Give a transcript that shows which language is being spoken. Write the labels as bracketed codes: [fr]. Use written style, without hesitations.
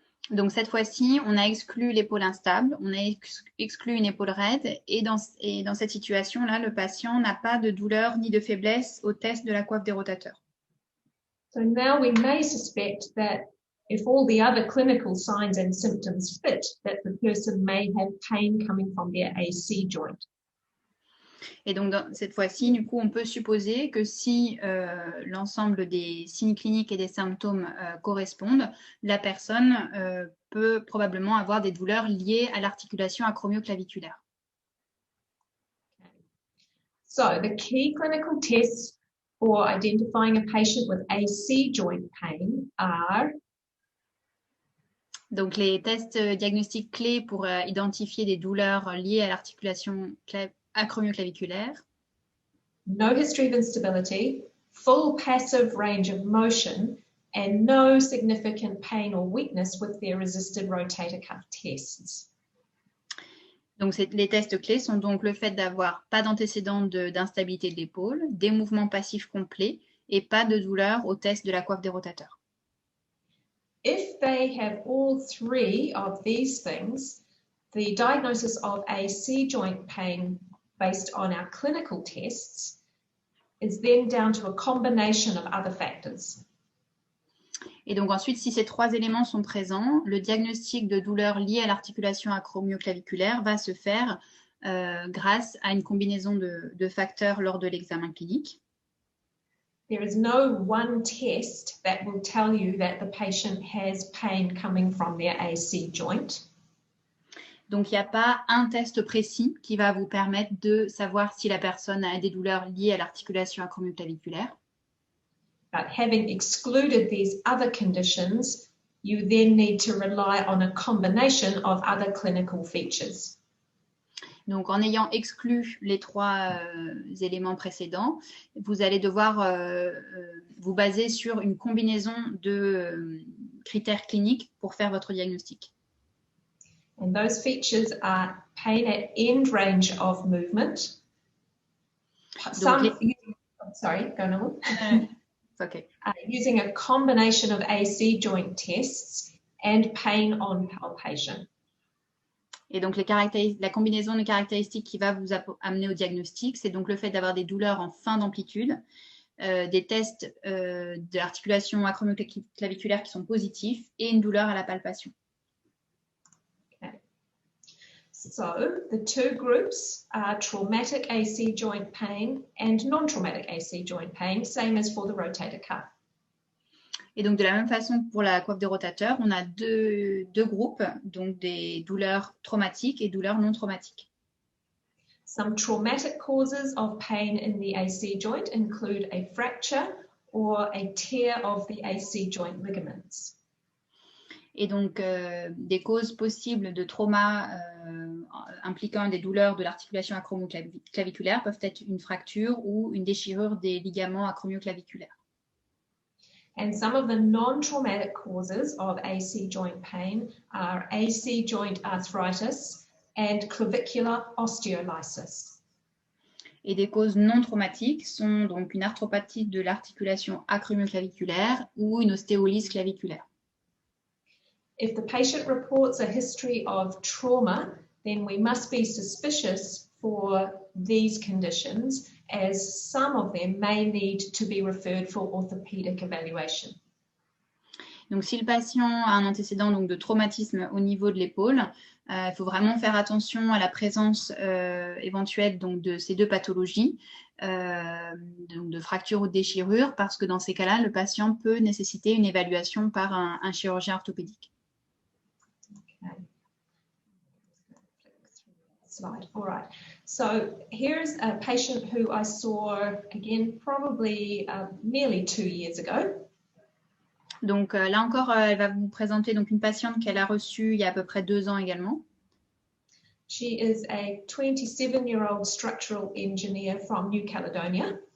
[fr] Donc, cette fois-ci, on a exclu l'épaule instable, on a exclu une épaule raide, et dans cette situation-là, le patient n'a pas de douleur ni de faiblesse au test de la coiffe des rotateurs. [en] So now we may suspect that if all the other clinical signs and symptoms fit, that the person may have pain coming from their AC joint. [fr] Et donc, cette fois-ci, du coup, on peut supposer que si l'ensemble des signes cliniques et des symptômes correspondent, la personne peut probablement avoir des douleurs liées à l'articulation acromioclaviculaire. [en] So, the key clinical tests for identifying a patient with AC joint pain are [fr] donc, les tests diagnostiques clés pour identifier des douleurs liées à l'articulation acromioclaviculaire. [en] No history of instability, full passive range of motion, and no significant pain or weakness with their resisted rotator cuff tests. [fr] Donc, les tests clés sont donc le fait d'avoir pas d'antécédent d'instabilité de l'épaule, des mouvements passifs complets et pas de douleur au test de la coiffe des rotateurs. [en] If they have all three of these things, the diagnosis of AC joint pain based on our clinical tests is then down to a combination of other factors. [fr] Et donc ensuite, si ces 3 éléments sont présents, le diagnostic de douleur liée à l'articulation acromioclaviculaire va se faire grâce à une combinaison de facteurs lors de l'examen clinique. [en] There is no one test that will tell you that the patient has pain coming from their AC joint. [fr] Donc, il n'y a pas un test précis qui va vous permettre de savoir si la personne a des douleurs liées à l'articulation acromioclaviculaire. [en] But having excluded these other conditions, you then need to rely on a combination of other clinical features. [fr] Donc, en ayant exclu les 3 éléments précédents, vous allez devoir vous baser sur une combinaison de critères cliniques pour faire votre diagnostic. [en] And those features are pain at end range of movement. Sorry, go on. Okay. Using a combination of AC joint tests and pain on palpation. [fr] Et donc, la combinaison de caractéristiques qui va vous amener au diagnostic, c'est donc le fait d'avoir des douleurs en fin d'amplitude, des tests de l'articulation acromioclaviculaire qui sont positifs et une douleur à la palpation. [en] Okay. So, the 2 groups are traumatic AC joint pain and non-traumatic AC joint pain, same as for the rotator cuff. [fr] Et donc, de la même façon que pour la coiffe de rotateur, on a deux groupes, donc des douleurs traumatiques et douleurs non traumatiques. [en] Some traumatic causes of pain in the AC joint include a fracture or a tear of the AC joint ligaments. [fr] Et donc, des causes possibles de trauma impliquant des douleurs de l'articulation acromioclaviculaire peuvent être une fracture ou une déchirure des ligaments acromioclaviculaires. [en] And some of the non-traumatic causes of AC joint pain are AC joint arthritis and clavicular osteolysis. [fr] Et des causes non traumatiques sont donc une arthropathie de l'articulation acromioclaviculaire ou une ostéolyse claviculaire. [en] If the patient reports a history of trauma, then we must be suspicious for these conditions, as some of them may need to be referred for orthopedic evaluation. [fr] Donc, si le patient a un antécédent donc, de traumatisme au niveau de l'épaule, il faut vraiment faire attention à la présence éventuelle donc, de ces 2 pathologies, donc de fracture ou de déchirure, parce que dans ces cas-là, le patient peut nécessiter une évaluation par un chirurgien orthopédique. [en] Okay. Slide. All right. So here's a patient who I saw again probably nearly 2 years ago. [fr] Donc là encore, elle va vous présenter donc une patiente qu'elle a reçue il y a à peu près 2 ans également. [en] She is a 27-year-old structural engineer from New Caledonia.